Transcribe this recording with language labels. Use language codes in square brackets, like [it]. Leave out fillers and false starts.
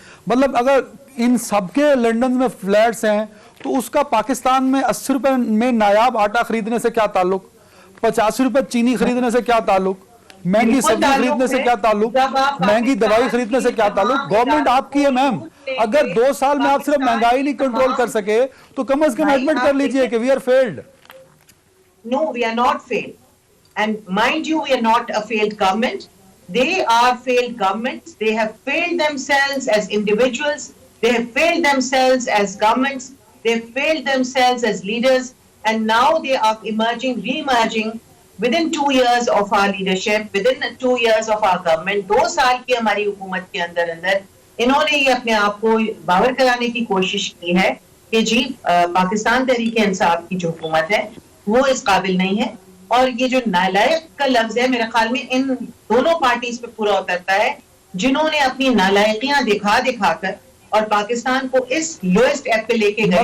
[ur] مطلب اگر ان سب کے لنڈن میں فلیٹس ہیں تو اس کا پاکستان میں 80 روپے میں نایاب آٹا خریدنے سے کیا تعلق, 85 روپے چینی خریدنے سے کیا تعلق, مہنگی سبزی خریدنے سے کیا تعلق, مہنگی دوائی خریدنے سے کیا تعلق. گورنمنٹ آپ کی ہے میم, اگر 2 سال میں آپ صرف مہنگائی نہیں کنٹرول کر سکے تو کم از کم ایڈمٹ کر لیجئے کہ [en] we are failed. No, we are not failed. And mind you, we are not a failed government. They are failed governments. They have failed themselves as individuals. They have failed themselves as governments. They have failed themselves as leaders. And now they are emerging, re-emerging within 2 years of our leadership, within 2 years of our government. [ur] 2 سال کی ہماری حکومت کے اندر انہوں نے یہ اپنے آپ کو باور کرانے کی کوشش کی ہے کہ جی پاکستان تحریک انصاف کی جو حکومت ہے وہ اس قابل نہیں ہے. اور یہ جو نالائق کا لفظ ہے میرے خیال میں ان دونوں پارٹیز پہ پورا اترتا ہے جنہوں نے اپنی نالائقیاں دکھا کر اور پاکستان کو اس لوئسٹ ایپ پہ لے کے گئے.